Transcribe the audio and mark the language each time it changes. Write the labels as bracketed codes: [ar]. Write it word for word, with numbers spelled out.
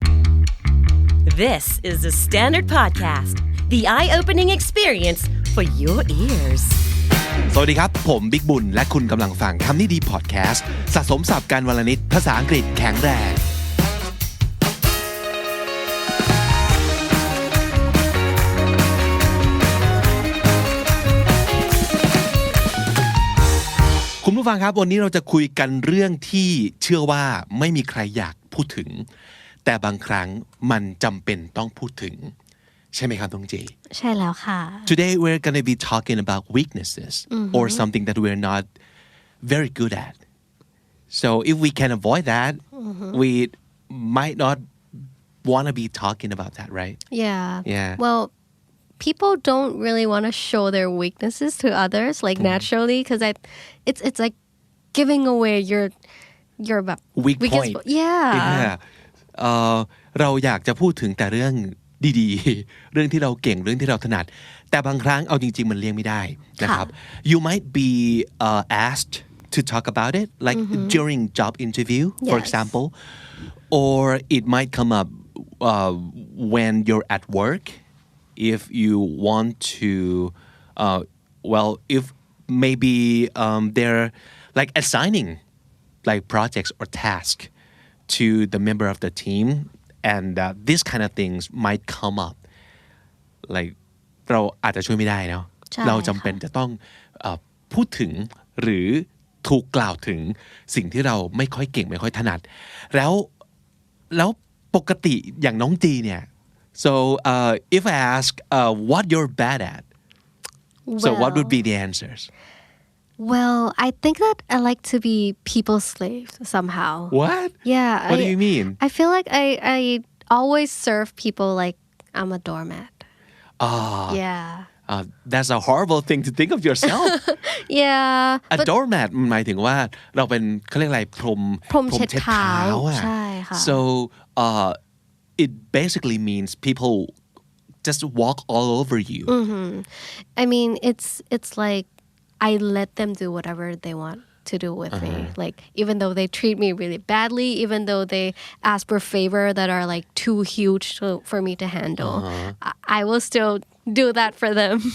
[en] This is the Standard Podcast, the eye-opening experience for your ears. [th] สวัสดีครับผมบิ๊กบุญและคุณกำลังฟังคำนี้ดีพอดแคสต์สะสมศัพท์การวลนิดภาษาอังกฤษแข็งแรงคุณผู้ฟังครับวันนี้เราจะคุยกันเรื่องที่เชื่อว่าไม่มีใครอยากพูดถึงแต่บางครั้งมันจำเป็นต้องพูดถึงใช่ไหมครับตรงเจ ใช่แล้วค่ะ [en] Today we're going to be talking about weaknesses mm-hmm. or something that we're not very good at. So if we can avoid that, mm-hmm. we might not want to be talking about that, right? Yeah. Yeah. Well, people don't really want to show their weaknesses to others, like mm-hmm. naturally, because I, it's it's like giving away your your like, weak point. Yeah. Yeah. [th] เอ่อเราอยากจะพูดถึงแต่เรื่องดีๆเรื่องที่เราเก่งเรื่องที่เราถนัดแต่บางครั้งเอาจริงๆมันเลี่ยงไม่ได้นะครับ [en] You might be uh, asked to talk about it like mm-hmm. during job interview for Yes. example or it might come up uh, when you're at work if you want to uh, well if maybe um, they're like assigning like projects or tasks to the member of the team and uh, these kind of things might come up like [th] เราอาจจะช่วยไม่ได้เนาะเราจำเป็นจะต้องเอ่อพูดถึงหรือ ถูกกล่าวถึงสิ่งที่เราไม่ค่อยเก่งไม่ค่อยถนัดแล้วแล้วปกติอย่างน้องจีเนี่ย [en] so uh, if I ask uh, what you're bad at so Well, what would be the answers well I think that I like to be people's slave somehow what Yeah. what I, do you mean I feel like I, I always serve people like I'm a doormat. Ah, Yeah. uh, that's a horrible thing to think of yourself. Yeah. A But [th] doormat มันหมายถึงว่าเราเป็นเขาเรียกอะไรพรม พรมเช็ดเท้า อะ ใช่ค่ะ [en] So uh, it basically means people just walk all over you. I mean, it's it's like I let them do whatever they want to do with me. Like even though they treat me really badly, even though they ask for favor that are like too huge to, for me to handle, I, I will still do that for them.